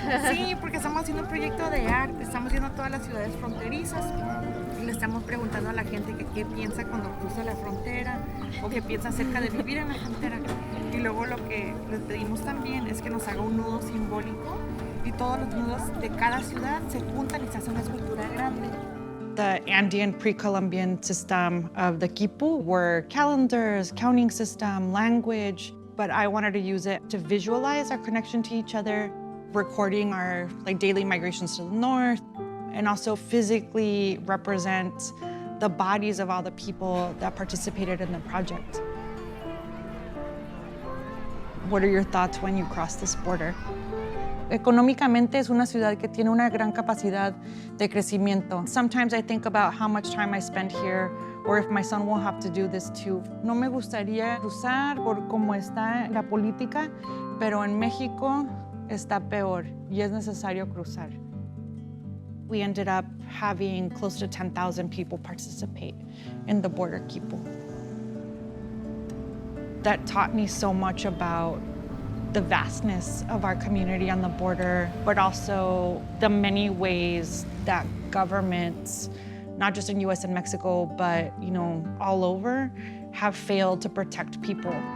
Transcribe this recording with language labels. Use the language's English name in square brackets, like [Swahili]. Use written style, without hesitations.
[Spanish] Sí, porque estamos haciendo un proyecto de arte, estamos yendo a todas las ciudades fronterizas y le estamos preguntando a la gente que qué piensa cuando cruza la frontera o qué piensa acerca de vivir en la frontera. Y luego lo que les pedimos también es que nos haga un nudo simbólico y todos los nudos de cada ciudad se juntan y se hace una escultura grande. [English] The Andean pre-Columbian system of the quipu were calendars, counting system, language, but I wanted to use it to visualize our connection to each other. recording our daily migrations to the north, and also physically represent the bodies of all the people that participated in the project. What are your thoughts when you cross this border? [Spanish] Económicamente es una ciudad que tiene una gran capacidad de crecimiento. [English] Sometimes I think about how much time I spend here, or if my son will have to do this too. [Spanish] No me gustaría cruzar por cómo está la política, pero en México está peor y es necesario cruzar. [English] We ended up having close to 10,000 people participate in the border Quipu. That taught me so much about the vastness of our community on the border, but also the many ways that governments, not just in US and Mexico, but all over, have failed to protect people.